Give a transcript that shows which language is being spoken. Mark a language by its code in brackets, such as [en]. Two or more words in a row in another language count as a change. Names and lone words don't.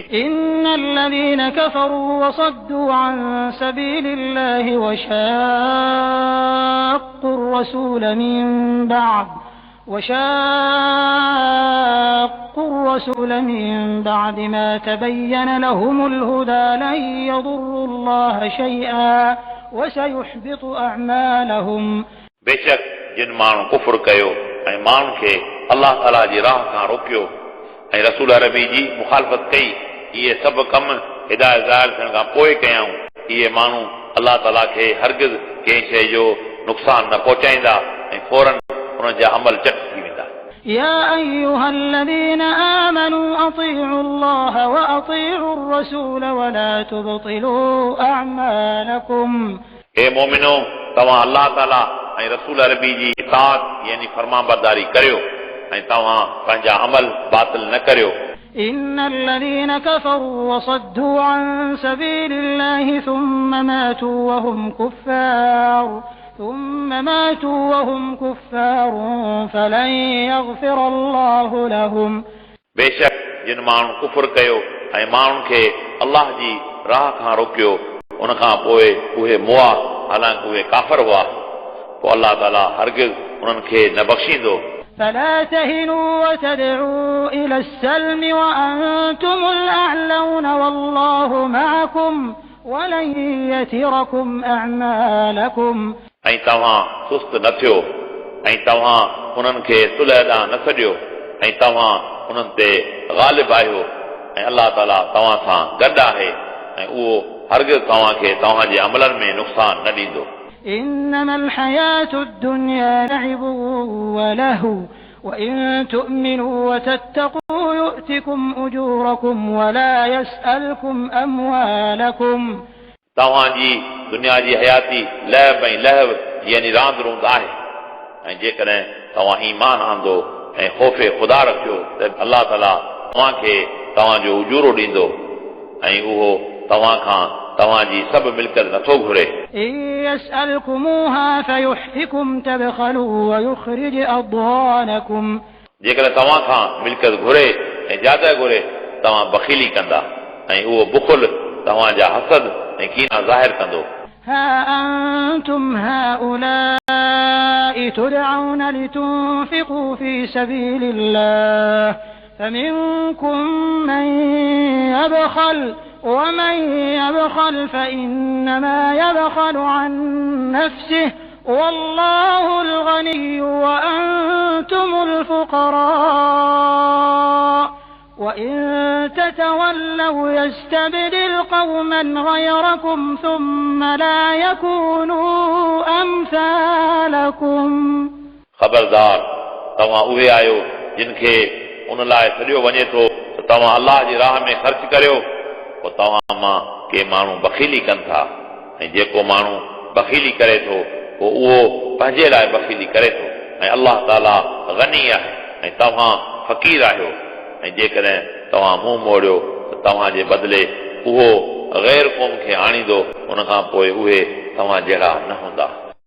[ar] إن الذين كفروا وصدوا عن سبيل الله وشاقوا الرسول من بعد ما تبين لهم الهدى لن يضروا الله شيئا وسيحبط أعمالهم [sd] बेशक जिन माण्हू कुफर कयो ऐं माण्हुनि खे अलाह ताला जी राह खां रोकियो ऐं रसूल अरबी जी मुखालफ़त कई इहे सभु कम हिदायत ज़ाहिर थियण खां पोइ कयाऊं इहे माण्हू अलाह ताला खे हरगिज़ कंहिं शइ जो नुक़सान न पहुचाईंदा ऐं फौरन उन्हनि जा अमल चट थी वेंदा [ar] يا أيها الذين آمنوا أطيعوا الله وأطيعوا الرسول ولا تبطلوا أعمالكم [sd] हे मोमिनो तव्हां अलाह ताला ऐं रसूल अरबी जी इताअत यानी फरमाबरदारी करियो ऐं तव्हां पंहिंजा अमल बातिल न करियो [ar] إن الذين كفروا وصدوا عن سبيل الله ثم ماتوا وهم كفار فلن يغفر الله لهم [sd] बेशक जिन माण्हू कुफर कयो ऐं माण्हुनि खे अलाह जी राह खां रोकियो उन खां पोइ उहे मुआ हालांकि उहे काफ़र हुआ पोइ अलाह ताला हरगिज़ उन्हनि खे न बख़्शींदो [ar] فلا تهنوا وتدعوا إلى السلم وأنتم الأعلون والله معكم ولن يتركم أعمالكم [sd] ऐं तव्हां सुस्त न थियो ऐं तव्हां उन्हनि खे सुलह ॾांहुं न छॾियो ऐं तव्हां उन्हनि ते ग़ालिब आहियो ऐं अलाह ताला तव्हां सां गॾु आहे ऐं उहो हरगिज़ तव्हांखे तव्हांजे अमलनि में नुक़सान न ॾींदो [ar] إنما الحياة الدنيا لعب ولهو وإن تؤمنوا وتتقوا يؤتكم أجوركم ولا يسألكم أموالكم [sd] तव्हांजी दुनिया जी हयाती लहब ऐं लहव यानी रांदि रूंद आहे ऐं जेकॾहिं तव्हां ईमान आंदो ऐं ख़ौफ़ ख़ुदा रखियो त अलाह ताला तव्हांखे तव्हांजो उजूरो ॾींदो ऐं उहो तव्हां खां तव्हांजी सभु मिल्कियत नथो घुरे [ar] إن يسألكموها فيحفكم تبخلوا ويخرج أضغانكم [sd] जेकॾहिं तव्हां खां मिल्कियत घुरे ऐं जायदाद घुरे तव्हां बख़ीली कंदा ऐं उहो बुख़ुल तव्हांजा हसद ऐं कीना ज़ाहिर कंदो [ar] ها أنتم هؤلاء تدعون لتنفقوا في سبيل الله فمنكم من يبخل ومن يبخل فإنما يبخل عن نفسه والله الغني وأنتم الفقراء وإن تتولوا يستبدل قوما غيركم ثم لا يكونوا أمثالكم [sd] خبردار तव्हां उहे आहियो जिन खे उन लाइ छॾियो वञे थो त तव्हां अलाह जी राह में ख़र्च करियो पोइ तव्हां मां के माण्हू बख़ीली कनि था ऐं जेको माण्हू बख़ीली करे थो पोइ उहो पंहिंजे लाइ बख़ीली करे थो ऐं अलाह ताला गनी आहे ऐं तव्हां फ़क़ीर आहियो ऐं जेकॾहिं तव्हां मुंहुं मोड़ियो त तव्हांजे बदिले उहो ग़ैर क़ौम खे आणींदो उन खां पोइ उहे तव्हां जहिड़ा न हूंदा